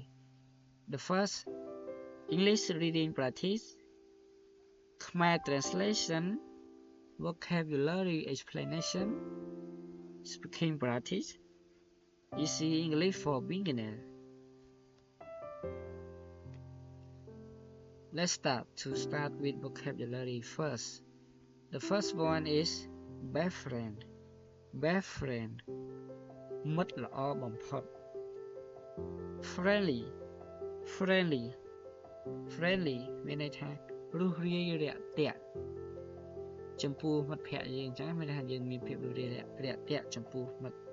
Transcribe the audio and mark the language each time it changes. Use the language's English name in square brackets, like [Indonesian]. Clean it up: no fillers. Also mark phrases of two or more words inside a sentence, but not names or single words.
[English] The first, English reading practice, Khmer translation, vocabulary explanation, speaking practice, easy English for beginners. Let's start with vocabulary first. The first one is best friend. Best friend [Khmer] មិត្តល្អបំផុត [English] friendly friendly friendly [Khmer] មានន័យថារួសរាយរាក់ទាក់ចំពោះមិ ត្តភក្តិយើងអញ្ចឹងមានន័យថាយើងមានភាពរួសរាយរាក់ទាក់ចំពោះមិត្ត